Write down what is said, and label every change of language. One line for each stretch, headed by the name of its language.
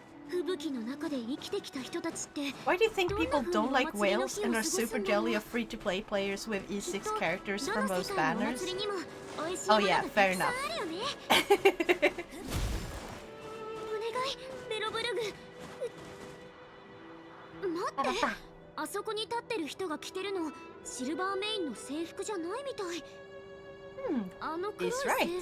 Japanese: 吹雪の中で生きてきた人たちって
English: Why do you think people don't like whales and are super jelly of free-to-play players with E6 characters for most banners? Oh yeah, fair enough.
Japanese: お願いベロブルグ待ってあそこに立ってる人が着てるのシルバーメインの制服じゃないみたいあの黒い
English: He's right.